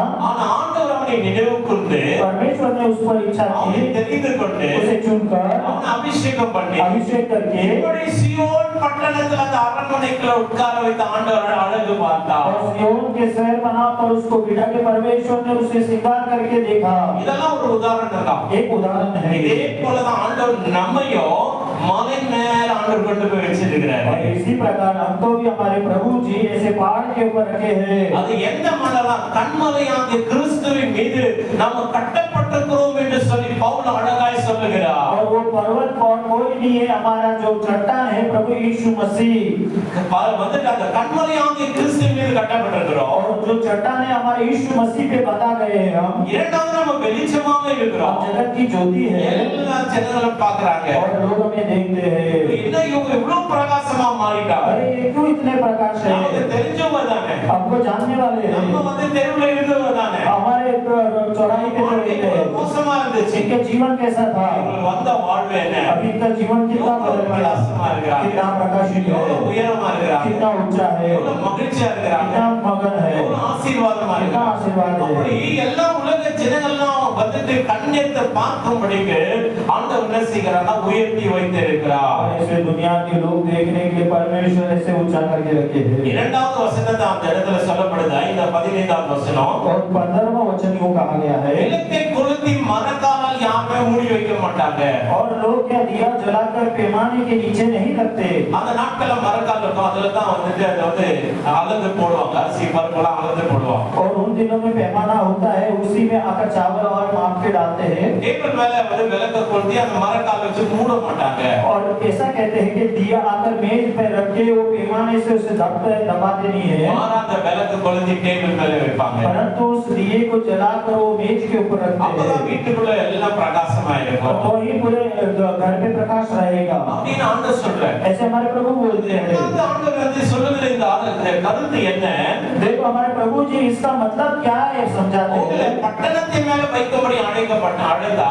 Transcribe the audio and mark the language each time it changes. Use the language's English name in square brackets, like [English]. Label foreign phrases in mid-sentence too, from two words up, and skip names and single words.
[Tamil] ஆனா ஆண்டவர் அவனை நினைவு கூர்ந்து [Hindi] परमेश्वर ने उस पर इच्छा [Tamil] அவனை [Hindi] की, [Tamil] தெரிந்து கொண்டு [Hindi] उसे चुनकर [Tamil] அவனை அபிஷேகம் பண்ணி [Hindi] अभिषेक करके [Tamil] இப்படி சியோன் பட்டணத்துல அந்த அரண்மனைக்குள்ள உட்கார வைத்த ஆண்டவர் அழகு பார்த்தார். [Hindi] और सिय्योन के शहर बना पर उसको बिठा के परमेश्वर ने उसे श्रृंगार करके देखा। [Tamil] இதெல்லாம் ஒரு உதாரணம் தான். [Hindi] एक उदाहरण है। [Tamil] இதே போலதான் ஆண்டவர் நம்மையும் மலை மேல ஆண்டவர் கொண்டு போய் வச்சிருக்கிறார். [Hindi] और इसी प्रकार हमको भी हमारे प्रभु जी ऐसे पहाड़ के ऊपर रखे हैं। [Tamil] அது எந்த மலைதான், கண்மலையாகிய கிறிஸ்துவின் மீது நாம் கட்டப்பட்டிருக்கிறோம் என்று சொல்லி பவுல் அழகாய் சொல்லுகிறார். [Hindi] और वो पर्वत और कोई नहीं है, हमारा जो चट्टान है प्रभु यीशु मसीह। [Tamil] வந்துட்டு அந்த கண்மலையாகிய கிறிஸ்துவின் மீது கட்டப்பட்டிருக்கிறோம். [Hindi] और जो चट्टान है हमारे यीशु मसीह पे बता गए हैं हम। [Tamil] இரண்டாவது நம்ம வெளிச்சமாக இருக்கிறோம். [Hindi] हम जगत की ज्योति है। [Tamil] எல்லா ஜனங்களும் பார்க்கறாங்க. [Hindi] और लोग हमें देखते हैं। [Tamil] என்ன இவங்க இவ்வளவு பிரகாசமா மாறிட்டாங்க. [Hindi] अरे ये क्यों इतने प्रकाश [Tamil] நமக்கு [Hindi] है? [Tamil] தெரிஞ்சவங்க தானே. [Hindi] हमको जानने वाले [Tamil] நம்ம [Hindi] हैं। [Tamil] வந்து தெருவுல இருந்தவங்க தானே. [Hindi] हमारे चौराहे पे जो रहते हैं, [Tamil] மோசமா இருந்துச்சு. [Hindi] इनके जीवन कैसा था? [Tamil] இவங்களுக்கு வந்த வாழ்வு என்ன? [Hindi] अभी इनका जीवन कितना बदल गया, [Tamil] பிரகாசமா இருக்கிறாங்க. [Hindi] कितना प्रकाशित [Tamil] எவ்வளவு [Hindi] है, [Tamil] உயரமா இருக்கிறாங்க. [Hindi] कितना ऊंचा है, [Tamil] எவ்வளவு மகிழ்ச்சியா இருக்கிறாங்க. [Hindi] कितना मगन है, [Tamil] எவ்வளவு ஆசீர்வாதமா [Hindi] कितना [Tamil] இருக்கிறாங்க. [Hindi] आशीर्वाद [Tamil] அப்படி [Hindi] है। [Tamil] எல்லா உலக ஜனங்கள்லாம் வந்துட்டு கண்ணெடுத்து பார்க்கும்படிக்கு ஆண்டவர் என்ன செய்கிறார்னா உயர்த்தி வைத்திருக்கிறார். [Hindi] और ऐसे दुनिया के लोग देखने के लिए परमेश्वर ऐसे ऊंचा करके रखे हैं। [Tamil] இரண்டாவது வசனத்தை அந்த இடத்துல சொல்லப்படுது. இந்த 15வது வசனம். [Hindi] और 15वां वचन यूं कहा गया है, [Tamil] விளக்கை கொளுத்தி மரக்காலால் யாமே மூடி வைக்க மாட்டாங்க. [Hindi] और लोग क्या दिया जलाकर पैमाने के नीचे नहीं रखते। [Tamil] அந்த நாட்கள்ல மரக்கால் இருக்கும், அதுல தான் வந்துட்டு அதை வந்து அளந்து போடுவாங்க, அரிசி பருப்பெல்லாம் அளந்து போடுவாங்க. [Hindi] और उन दिनों में पैमाना होता है, उसी में आकर चावल और माप के डालते हैं। [Tamil] டேபிள் மேல வந்து விளக்க கொளுத்தி அந்த மரக்கால் வச்சு மூட மாட்டாங்க. [Hindi] और ऐसा कहते हैं कि दिया आकर मेज पे रख के वो पैमाने से उसे दबाते नहीं है, [Tamil] மாறா அந்த விளக்க கொளுத்தி டேபிள் மேல வைப்பாங்க. [Hindi] परंतु उस दिए को जलाकर वो मेज के ऊपर रखते [Tamil] அப்பதான் [Hindi] हैं, [Tamil] வீட்டுக்குள்ள எல்லாம் பிரகாசமா இருக்கும். [Hindi] तो ही पूरे घर पे प्रकाश रहेगा। [Tamil] அப்படின்னு ஆண்டவர் சொல்றார். [Hindi] ऐसे हमारे प्रभु बोलते हैं। [Tamil] இந்த ஆண்டவர் வந்து சொல்லுகிற இந்த கருத்து என்ன? [Hindi] देखो हमारे प्रभु जी इसका मतलब क्या है समझाते [Tamil] உங்களை [Hindi] हैं। [Tamil] பட்டணத்தின் மேல வைக்கும்படி அழைத்தா